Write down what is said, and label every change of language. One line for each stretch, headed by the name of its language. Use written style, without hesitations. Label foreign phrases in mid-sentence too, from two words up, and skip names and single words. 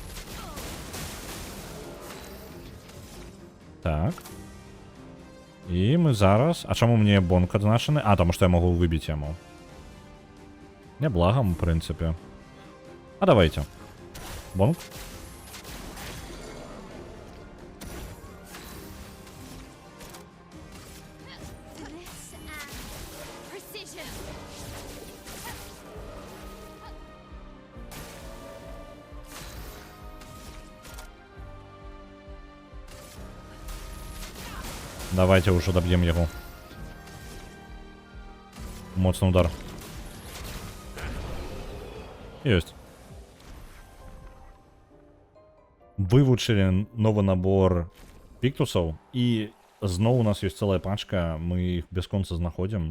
Belarusian: Так. І мы зараз... А чаму мне бонг адзначаны? А, таму што я магу выбіць яму. Неблагам, у прынцыпе. А давайте. Бонг.
English: Finesse and precision.
Russian: Давайте уже доб'ем яго.
Belarusian: Моцны удар. Ёсць. Вывучылі новы набор піктусаў, і зноў у нас ёсць цэлая пачка, мы іх бясконца знаходзім.